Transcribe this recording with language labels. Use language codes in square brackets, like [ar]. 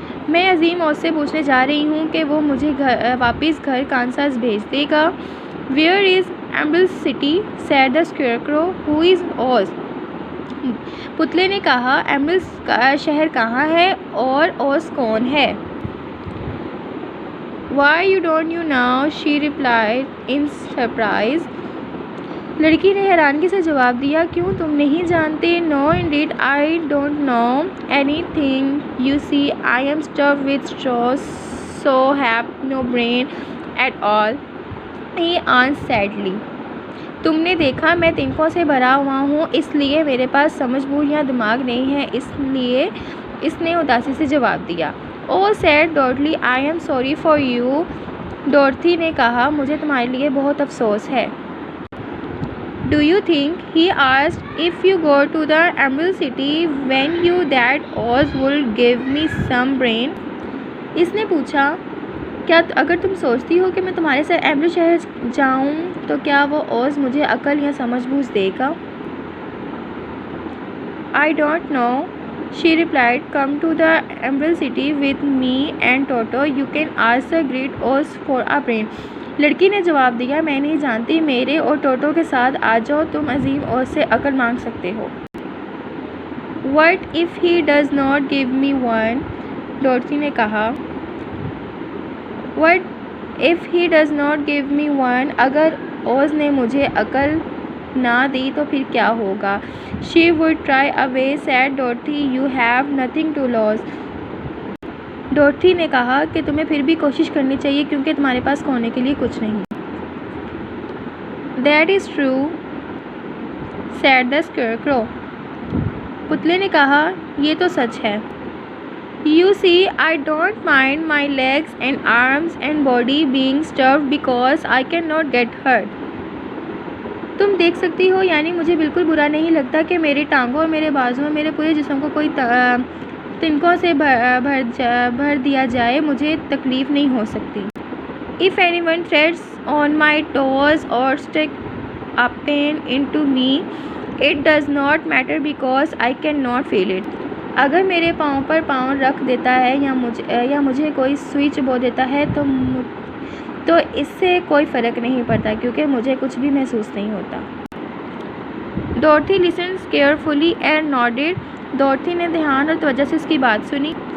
[hi] मैं अजीम ओज से पूछने जा रही हूँ कि वो मुझे वापस घर कांसास भेज देगा. [en] Where is Emerald City? said the Scarecrow. Who is Oz? [hi] पुतले ने कहा. एमरल्ड शहर कहाँ है और ओज कौन है? [en] Why you don't you know? she replied in surprise. [hi] लड़की ने हैरानगी से जवाब दिया. क्यों तुम नहीं जानते? [en] No indeed, I don't know anything. You see, I am stuffed with straw, so have no brain at all. He answered sadly. [hi] तुमने देखा मैं तिनकों से भरा हुआ हूँ इसलिए मेरे पास समझ बूझ या दिमाग नहीं है. इसलिए इसने उदासी से जवाब दिया. [en] Oh said Dorothy, I am sorry for you. [hi] डॉर्थी ने कहा मुझे तुम्हारे लिए बहुत अफसोस है. [en] Do you think, he asked, if you go to the Emerald City, when you that Oz will give me some brain? [hi] इसने पूछा क्या अगर तुम सोचती हो कि मैं तुम्हारे साथ एमरल्ड शहर जाऊं तो क्या वो ओज मुझे अकल या समझ बूझ देगा? [en] I don't know, she replied. Come to the Emerald City with me and Toto. You can ask the Great Oz for a brain. [hi] लड़की ने जवाब दिया. मैं नहीं जानती. मेरे और टोटो के साथ आ जाओ. तुम अजीम ओज से अकल मांग सकते हो. [en] What if he does not give me one? [hi] डॉर्थी ने कहा. [en] What if he does not give me one? [hi] अगर ओज ने मुझे अकल ना दी तो फिर क्या होगा? [en] She would try away, said Dorothy. You have nothing to lose. [hi] डॉर्थी ने कहा कि तुम्हें फिर भी कोशिश करनी चाहिए क्योंकि तुम्हारे पास खोने के लिए कुछ नहीं. [en] That is true, said the Scarecrow. [hi] पुतले ने कहा, ये तो सच है. [en] You see, I don't mind my legs and arms and body being stuffed because I cannot get hurt. [hi] तुम देख सकती हो, यानी मुझे बिल्कुल बुरा नहीं लगता कि मेरी टांगों और मेरे बाजुओं और मेरे पूरे जिस्म को कोई तिनकों से भर दिया जाए, मुझे तकलीफ़ नहीं हो सकती. [en] If anyone treads on my toes or stick a pen into me, it does not matter because I cannot feel it. [hi] अगर मेरे पाँव पर पाँव रख देता है या मुझे कोई सुई चुभो देता है तो इससे कोई फ़र्क नहीं पड़ता क्योंकि मुझे कुछ भी महसूस नहीं होता. डॉर्थी [en] Listens carefully and nodded. [hi] डॉर्थी ने ध्यान और तवज्जो से उसकी बात सुनी.